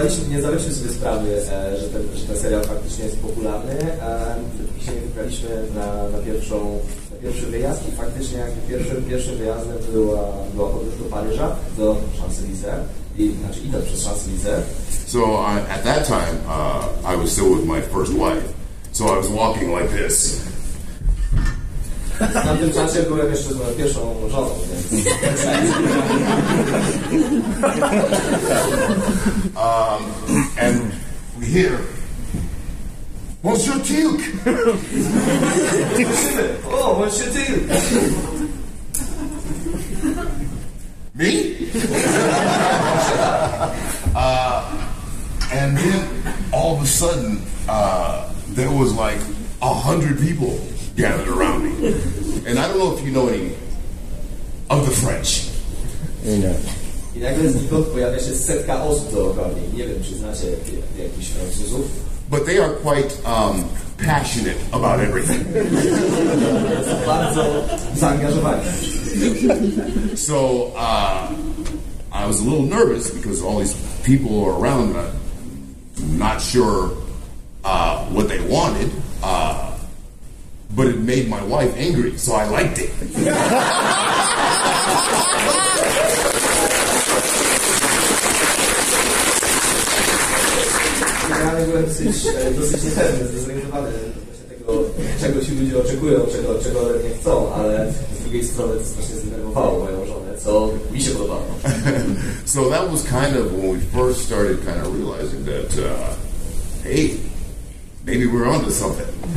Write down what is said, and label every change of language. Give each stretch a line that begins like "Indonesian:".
Polish: Nie zdawaliśmy sobie sprawy, że ten serial faktycznie jest popularny. Dopóki się nie wybraliśmy na pierwszy wyjazd i faktycznie jakby pierwszym wyjazdem była podróż do Paryża, do Champs-Élysées, idąc przez Champs-Élysées.
English: So at that time, I was still with my first wife. So I was walking like this.
Polish: W tamtym czasie byłem jeszcze z moją pierwszą żoną, więc...
English: And we hear, Monsieur Teal'ca! Oh, Monsieur Teal'ca! Me? And then all of a sudden, there was like 100 people gathered around me. And I don't know if you know any of the French.
Polish: I nagle znikąd pojawia się setka osób dookoła mnie. Nie wiem, czy znacie jakichś Francuzów.
English: But they are quite passionate about everything.
Polish: Bardzo zaangażowani.
English: So I was a little nervous because all these people are around. I'm not sure what they wanted. But it made my wife angry, so I liked it.
Polish: Generalnie byłem dosyć niepewny, zdezorientowany tego, czego ci ludzie oczekują, czego ode mnie chcą, ale z drugiej strony to strasznie zdenerwowało moją żonę, co mi się podobało.
English: So that was kind of when we first started kind of realizing that, hey, maybe we're onto something.